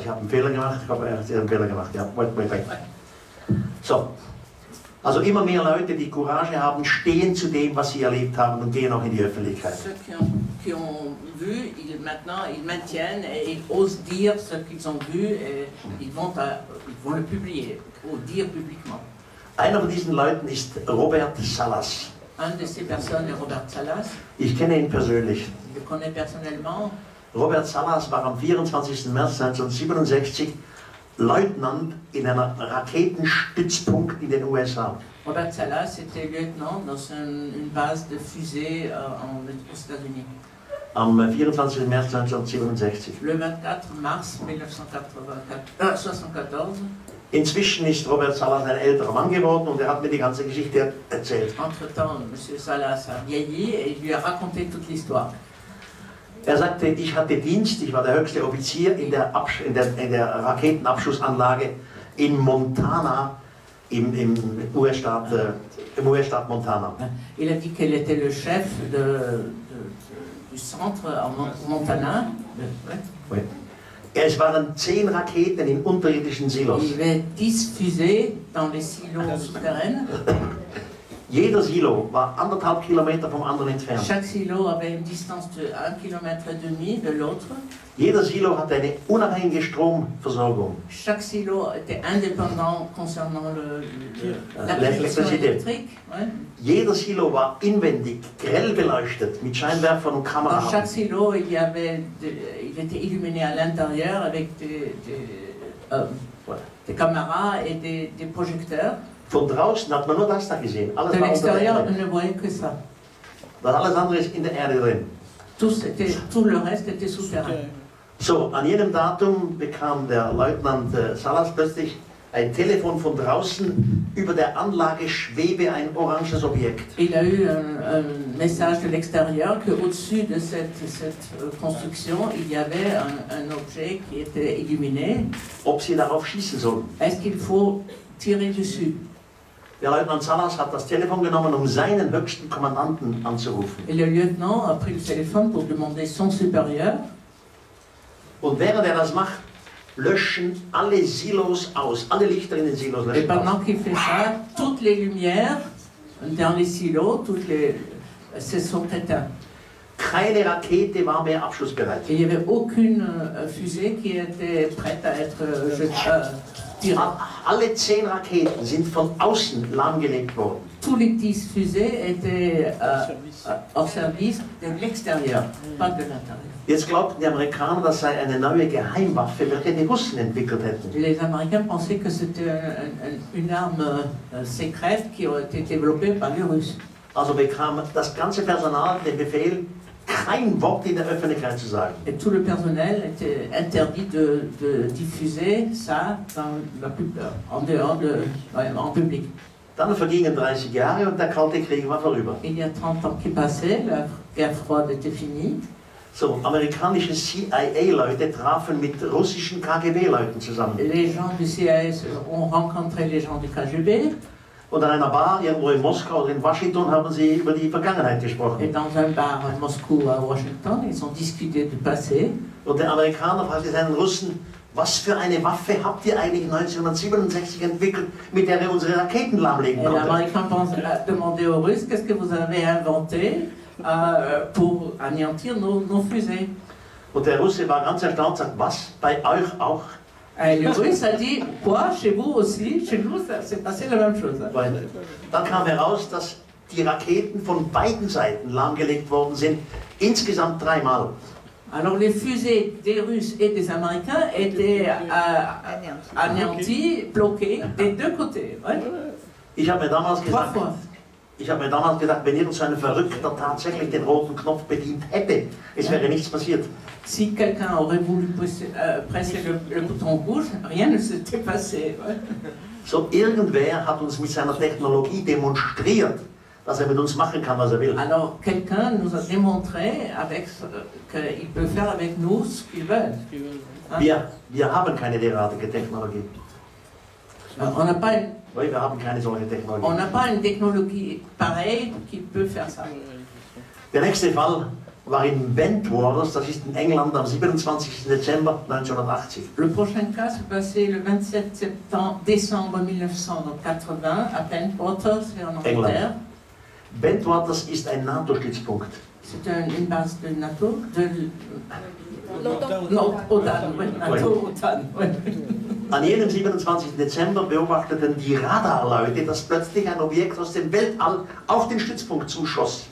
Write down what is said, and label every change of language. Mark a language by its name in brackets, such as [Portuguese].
[German] Ich habe einen Fehler gemacht. Ja, wait. So. Also immer mehr Leute, die Courage haben, stehen zu dem, was sie erlebt haben und gehen auch in die Öffentlichkeit. [French] Ceux qui ont vu, maintenant ils maintiennent et ils osent dire ce qu'ils ont vu et ils vont le publier ou dire publiquement. [German] Einer von diesen Leuten ist Robert Salas. [French] Un de ces personnes est Robert Salas. [German] Ich kenne ihn persönlich. [French] Je le connais personnellement. [German] Robert Salas war am 24. März 1967 Leutnant in einem Raketenstützpunkt in den USA. [French] Robert Salas était lieutenant dans une base de fusées aux États-Unis. [German] Am 24. März 1967. [French] Le 24 mars 1974. [German] Inzwischen ist Robert Salas ein älterer Mann geworden und er hat mir die ganze Geschichte erzählt. [French] Entre-temps, M. Salas a vieilli et il lui a raconté toute l'histoire. [German] Er sagte, ich hatte Dienst, ich war der höchste Offizier in der Raketenabschussanlage in Montana, im US-Staat Montana. [French] Il a dit qu'il était le chef du centre en Montana. [German] Oui. Es waren 10 Raketen in unterirdischen Silos. [French] Il y avait 10 fusées dans les silos souterrains. [German] Jeder Silo war 1,5 Kilometer vom anderen entfernt. [French] Chaque silo avait une distance de 1,5 km de l'autre. [German] Jeder Silo hatte eine unabhängige Stromversorgung. [French] Chaque silo était indépendant concernant la production électrique. Ouais. [German] Jeder Silo war inwendig grell beleuchtet mit Scheinwerfern und [French] Dans [German] Kameras. [French] chaque silo, il était illuminé à l'intérieur avec des caméras et des projecteurs. [German] Von draußen hat man nur das da gesehen. Alles [French] De [German] war unter der [French] l'extérieur, on [German] Erde. [French] ne voyait que ça. [German] Das alles andere ist in der Erde drin. [French] Tout le reste était souterrain. [German] So, an jenem Datum bekam der Leutnant Salas plötzlich ein Telefon von draußen. Über der Anlage schwebe ein oranges Objekt. [French] Il a eu un message de l'extérieur qu'au-dessus de cette construction, il y avait un objet qui était illuminé. [German] Ob sie darauf schießen sollen. [French] Est-ce qu'il faut tirer dessus? [German] Der Leutnant Salas hat das Telefon genommen, um seinen höchsten Kommandanten anzurufen. [French] Et le lieutenant a pris le téléphone pour demander son supérieur. [German] Und während er das macht, löschen alle Silos aus, alle Lichter in den Silos [French] Et [German] löschen [French] pendant [German] aus. [French] qu'il fait ça, toutes les lumières dans les silos, se sont éteintes. [German] Keine Rakete war mehr abschussbereit. [French] Et il n'y avait aucune fusée qui était prête à être tirée. [German] Alle 10 Raketen sind von außen lahmgelegt worden. [French] Tous les 10 fusées étaient au service de l'extérieur, pas de l'intérieur. [German] Jetzt glaubten die Amerikaner, das sei eine neue Geheimwaffe, welche die Russen entwickelt hätten. [French] Les Américains pensaient que c'était une arme secrète qui a été développée par les Russes. [German] Also bekam das ganze Personal den Befehl, kein Wort in der Öffentlichkeit zu sagen. [French] Et tout le personnel était interdit de diffuser ça en dehors en public. [German] Dann vergingen 30 Jahre und der Kalte Krieg war vorüber. [French] Il y a 30 ans qui passaient, la guerre froide était finie. [German] So, amerikanische CIA-Leute trafen mit russischen KGB-Leuten zusammen. [French] Les gens du CIS ont rencontré les gens du KGB. [German] Und an einer Bar irgendwo in Moskau oder in Washington haben sie über die Vergangenheit [French] Et [German] gesprochen. [French] dans un bar à Moscou, à Washington, ils ont discuté du passé. [German] Und der Amerikaner fragte seinen Russen, was für eine Waffe habt ihr eigentlich 1967 entwickelt, mit der ihr unsere Raketen lahmlegen [French] Et [German] konntet? [French] l'Américain a demandé aux Russes qu'est-ce que vous avez inventé pour anéantir nos fusées. [German] Und der Russe war ganz erstaunt und sagt, was, bei euch auch? [French] Et le Russe a dit, quoi, chez vous aussi, chez nous, ça s'est passé la même chose. [German] Weil dann kam heraus, dass die Raketen von beiden Seiten lahmgelegt worden sind, insgesamt 3 Mal. [French] Alors les fusées des Russes et des Américains étaient anéanties, bloquées des deux côtés. Ouais. [German] Ich habe mir damals [French] 3 [German] gesagt, [French] fois. [German] wenn irgend so ein Verrückter tatsächlich den roten Knopf bedient hätte, es wäre nichts passiert. [French] Si quelqu'un aurait voulu presser le bouton rouge, rien ne s'était passé. Ouais. [German] So, irgendwer hat uns mit seiner Technologie demonstriert, dass er mit uns machen kann, was er will. [French] Alors quelqu'un nous a démontré qu'il peut faire avec nous ce qu'il veut. Hein? [German] Wir haben keine derartige Technologie. [French] On n'a pas, [German] Oui, wir haben keine solche Technologie. [French] une technologie pareille qui peut faire ça. [German] Der nächste Fall war in Bentwaters, das ist in England am 27. Dezember 1980. [French] Le prochain cas s'est passé le 27 décembre 1980 à Bentwaters, en Angleterre. [German] Bentwaters ist ein NATO-Stützpunkt. [French] C'est une base de NATO, OTAN, oui, NATO, OTAN. Oui. [German] An jenem 27. Dezember beobachteten die Radarleute, dass plötzlich ein Objekt aus dem Weltall auf den Stützpunkt zuschoss.